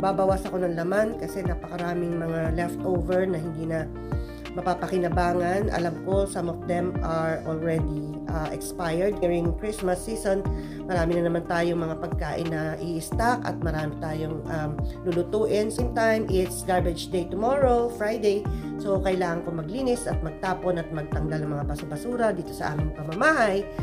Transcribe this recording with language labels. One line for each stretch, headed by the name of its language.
Filipino: Babawas ako ng laman kasi napakaraming mga leftover na hindi na mapapakinabangan. Alam ko,
English: some of them are already expired. During Christmas season,
Filipino: marami na naman tayong mga pagkain na i-stock at marami tayong lulutuin.
English: Same time, it's garbage day tomorrow, Friday.
Filipino: So, kailangan ko maglinis at magtapon at magtanggal ng mga basura dito sa aming pamamahay.